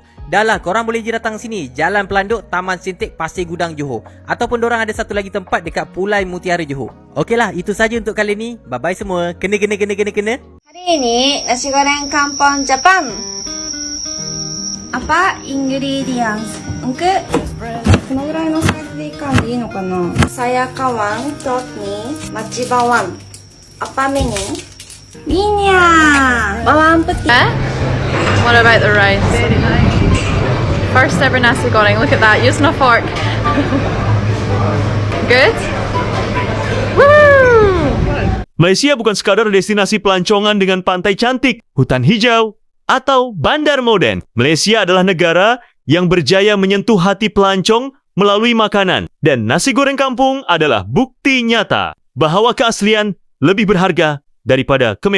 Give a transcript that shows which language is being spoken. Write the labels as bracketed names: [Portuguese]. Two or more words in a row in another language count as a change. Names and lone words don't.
[Malay] Dah lah, korang boleh je datang sini. Jalan Pelanduk, Taman Sintik, Pasir Gudang, Johor. Ataupun dorang ada satu lagi tempat dekat Pulai Mutiara, Johor. Okeylah, itu saja untuk kali ni. Bye-bye semua. Kena. Hari ini nasi goreng kampung Jepang. Apa ingredients? Untuk [Japanese] このぐらいのサイズでいかんでいいのかな? [Malay] Saya kawan, chutney, machi bawang. Apa menu? Minyak, bawang putih. [English] What about the rice? First ever nasi goreng. Look at that. Using a fork. Good? Woo! [Malay] Malaysia bukan sekadar destinasi pelancongan dengan pantai cantik, hutan hijau, atau bandar moden. Malaysia adalah negara yang berjaya menyentuh hati pelancong melalui makanan. Dan nasi goreng kampung adalah bukti nyata bahawa keaslian lebih berharga daripada kemewahan.